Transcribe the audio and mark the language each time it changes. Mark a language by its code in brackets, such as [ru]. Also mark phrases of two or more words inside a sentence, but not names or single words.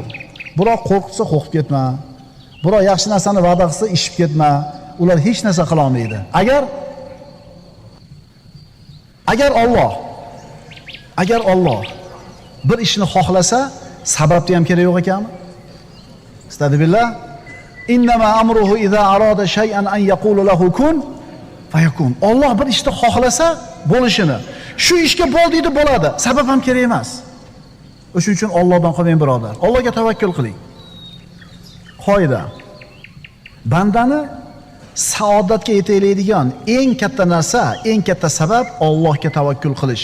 [uz] Biroq qo'rqsa qo'rqib ketma. Biroq yaxshi narsani va'da qilsa ishib ketma. Ular hech narsa qila olmaydi. Agar Alloh bir ishni xohlasa, sababni ham kerak yo'q ekanmi? Astagfirullah. [ar] إنما أمره إذا أراد شيئا أن يقول له كن فيكون. [uz] Alloh bir ishni xohlasa bo'lishini, shu ishga bo'l deydi, bo'ladi. Sabab ham kerak emas. O'shuning uchun Allohdan qolmang birodar. Allohga tavakkul qiling. Qoida. Bandani saodatga yetaydigan eng katta narsa, eng katta sabab Allohga tavakkul qilish.